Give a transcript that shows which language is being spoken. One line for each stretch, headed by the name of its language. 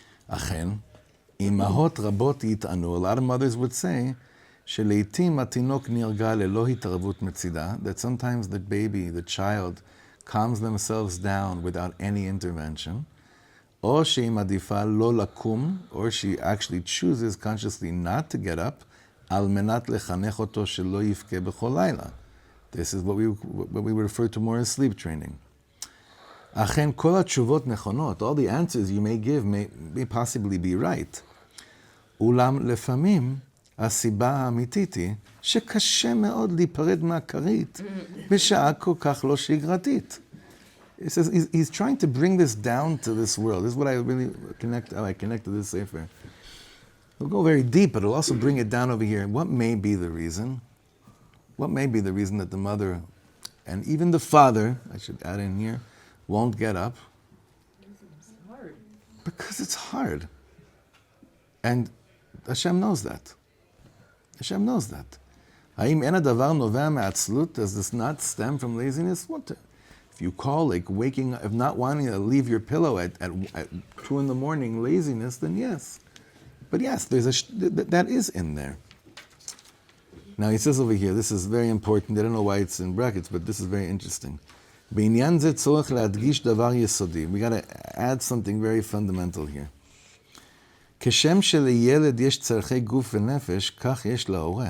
Hebrew: Achen, imahot rabot yit'anu.
English: A lot of mothers would say,
Hebrew: שלעיתים התינוק נרגע ללא התערבות מצידה,
English: that sometimes the baby, the child, calms themselves down without any intervention,
Hebrew: או שהיא מעדיפה לא לקום,
English: or she actually chooses consciously not to get up,
Hebrew: על מנת לחנך אותו שלא יבכה בכל לילה.
English: This is what we refer to more as sleep training.
Hebrew: אכן כל התשובות נכונות,
English: all the answers you may give may possibly be right.
Hebrew: אולם לפעמים, הסיבה האמיתית היא שקשה מאוד להיפרד מהכרית בשעה כל כך לא שגרתית.
English: He says he's trying to bring this down to this world. This is what I really connect to this sefer. He'll go very deep, but he'll also bring it down over here. What may be the reason? What may be the reason that the mother and even the father, I should add in here, won't get up? It's hard. Because it's hard. And Hashem knows that. Hashem knows that.
Hebrew: האם אין הדבר נובע מעצלות?
English: Does this not stem from laziness? What? If you call like waking up, if not wanting to leave your pillow at 2 in the morning, laziness, then yes. But yes, that is in there. Now he says over here, this is very important. I don't know why it's in brackets, but this is very interesting.
Hebrew: בעניין זה צורך להדגיש דבר יסודי.
English: We got to add something very fundamental here.
Hebrew: כשם שלילד יש צרכי גוף ונפש, כך יש להורה.